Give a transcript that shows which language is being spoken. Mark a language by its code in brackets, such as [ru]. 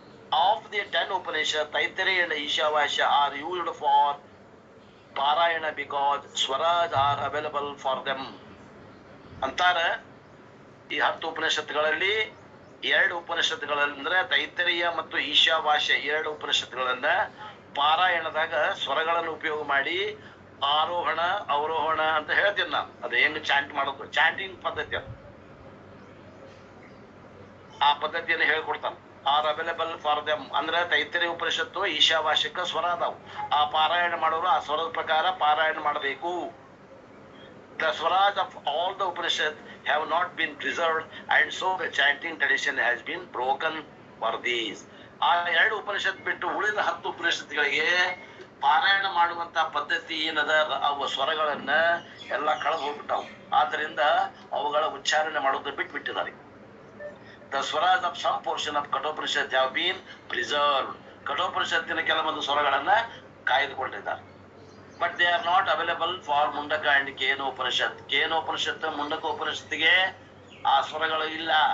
[en] Of the 10 Upanishad, Taittiriya and Ishavasya are used for Parayana because Swaras are available for them ಅಂತಾರ. [kn] ಈ 10 ಉಪನಿಷತ್ತುಗಳಲ್ಲಿ 2 ಉಪನಿಷತ್ತುಗಳಲ್ಲಿ ಅಂದ್ರೆ ತೈತ್ತರೀಯ ಮತ್ತು ಈಶಾವಾಸ್ಯ 2 ಉಪನಿಷತ್ತುಗಳನ್ನ ಪಾರಾಯಣದಾಗ ಸ್ವರಗಳನ್ನು ಉಪಯೋಗ ಮಾಡಿ ಆರೋಹಣ ಅವರೋಹಣ ಅಂತ ಹೇಳ್ತೀನಿ ನಾನು. ಅದು ಹೆಂಗ್ ಚಾಂಟ್ ಮಾಡೋದು, ಚಾಂಟಿಂಗ್ ಪದ್ಧತಿ, ಆ ಪದ್ಧತಿಯನ್ನು ಹೇಳ್ಕೊಡ್ತಾನೆ. ಆರ್ ಅವೈಲೇಬಲ್ ಫಾರ್ ದೆಮ್ ಅಂದ್ರೆ ತೈತ್ತರೀಯ ಉಪನಿಷತ್ತು ಈಶಾವಾಸ್ಯಕ್ಕ ಸ್ವರ ಅದಾವು. ಆ ಪಾರಾಯಣ ಮಾಡೋರು ಆ ಸ್ವರದ ಪ್ರಕಾರ ಪಾರಾಯಣ ಮಾಡಬೇಕು. [en] The swaras of all the Upanishads have not been preserved and so the chanting tradition has been broken for these. [kn] ಆ 2 ಉಪನಿಷತ್ ಬಿಟ್ಟು ಉಳಿದ 10 ಉಪನಿಷತ್ತುಗಳಿಗೆ ಪಾರಾಯಣ ಮಾಡುವಂತ ಪದ್ಧತಿ ಏನದ, ಅವು ಸ್ವರಗಳನ್ನ ಎಲ್ಲ ಕಳೆದು ಹೋಗ್ಬಿಟ್ಟಾವು. ಆದ್ದರಿಂದ ಅವುಗಳ ಉಚ್ಚಾರಣೆ ಮಾಡೋದು ಬಿಟ್ಟಿದ್ದಾರೆ. [en] The swaras of some portion of Kathopanishad have been preserved. [kn] ಕಠೋಪನಿಷತ್ತಿನ ಕೆಲವೊಂದು ಸ್ವರಗಳನ್ನ ಕಾಯ್ದುಕೊಂಡಿದ್ದಾರೆ. [en] But they are not available for Mundaka and Kenopanishad. [kn] Kenopanishad, Mundaka Upanishadಗೆ ಆ ಸ್ವರಗಳು ಇಲ್ಲ.